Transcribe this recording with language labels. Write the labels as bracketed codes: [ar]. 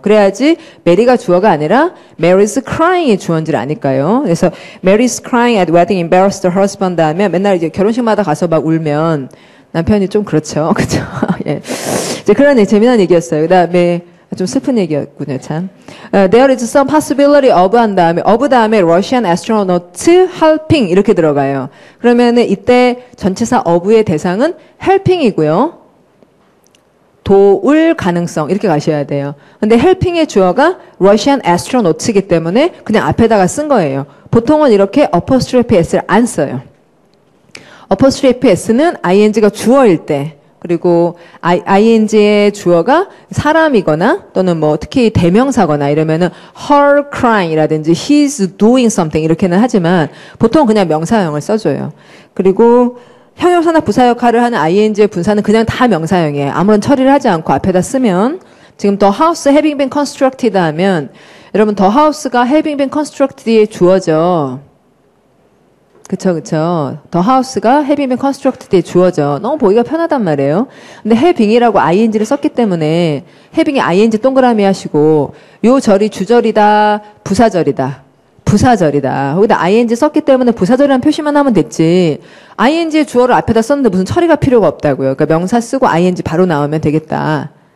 [ko] 그래야지 Mary가 주어가 아니라 Mary's crying이 주어인지를 아니까요. 그래서 [en] Mary's crying at wedding embarrassed her husband [ko] 하면 맨날 이제 결혼식마다 가서 막 울면 남편이 좀 그렇죠. 그죠? 예. 이제 그런 재미난 얘기였어요. 그 다음에 좀 슬픈 얘기였군요, 참. There is some possibility of 한 다음에 of 다음에 Russian astronaut helping 이렇게 들어가요. 그러면은 이때 전치사 of의 대상은 helping이고요. 도울 가능성 이렇게 가셔야 돼요. 근데 helping의 주어가 Russian astronaut이기 때문에 그냥 앞에다가 쓴 거예요. 보통은 이렇게 apostrophe s를 안 써요. apostrophe s는 ing가 주어일 때 그리고 ing의 주어가 사람이거나 또는 뭐 특히 대명사거나 이러면은 her crying이라든지 he's doing something 이렇게는 하지만 보통 그냥 명사형을 써줘요. 그리고 형용사나 부사 역할을 하는 ing의 분사는 그냥 다 명사형이에요. 아무런 처리를 하지 않고 앞에다 쓰면 지금 the house having been constructed 하면 여러분 the house가 having been constructed의 주어죠. 그쵸. The house가 having been constructed에 주어져. 너무 보기가 편하단 말이에요. 근데 having이라고 ing를 썼기 때문에 having이 ing 동그라미 하시고 요 절이 주절이다, 부사절이다. 거기다 ing 썼기 때문에 부사절이라는 표시만 하면 됐지. ing의 주어를 앞에다 썼는데 무슨 처리가 필요가 없다고요. 그러니까 명사 쓰고 ing 바로 나오면 되겠다.